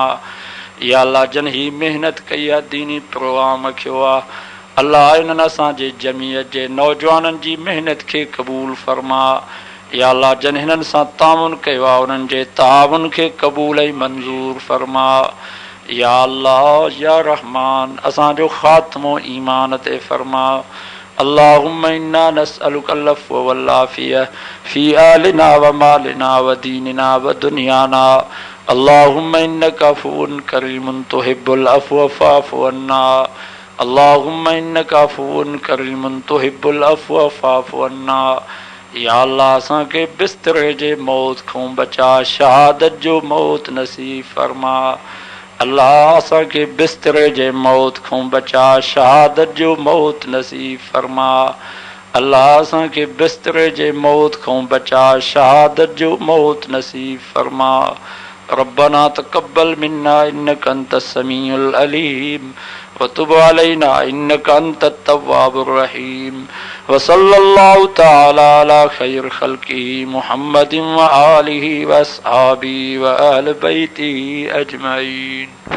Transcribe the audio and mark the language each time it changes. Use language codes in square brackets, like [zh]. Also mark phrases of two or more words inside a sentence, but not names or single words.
[ar] يا الله [sd] जन ही महिनत कई आहे दीनी प्रोग्राम कयो आहे, अल्लाह इन्हनि असांजे जमीयत जे नौजवाननि जी महिनत खे क़बूल फरमा। [ar] يا الله [sd] जन हिननि सां तामुन कयो आहे उन्हनि जे तामुन खे क़बूल ऐं मंज़ूर फरमा। [ar] يا الله يا رحمن [sd] असांजो ख़ात्मो ईमान ते फरमा। [ar] اللهم إنا نسألك العفو والعافية في أهلنا ومالنا وديننا ودنيانا. اللهم إنك عفو كريم تحب العفو فاعف عنا. اللهم إنك عفو كريم تحب العفو فاعف عنا. يا الله [sd] असांखे बिस्तरे जे मौत खां बचा, शहादत जो मौत नसीब फरमा। अल्लाह असांखे बिस्तरे जे मौत खां बचा, शहादत जो मौत नसीब फरमा। अल्लाह असांखे बिस्तरे जे मौत खां बचा, शहादत जो मौत नसीब फरमा। [ar] ربنا تقبل منا إنك أنت السميع العليم وتب علينا إنك أنت التواب الرحيم. وصلى الله تعالى على خير خلقه محمد وآله وأصحابه وأهل بيته أجمعين.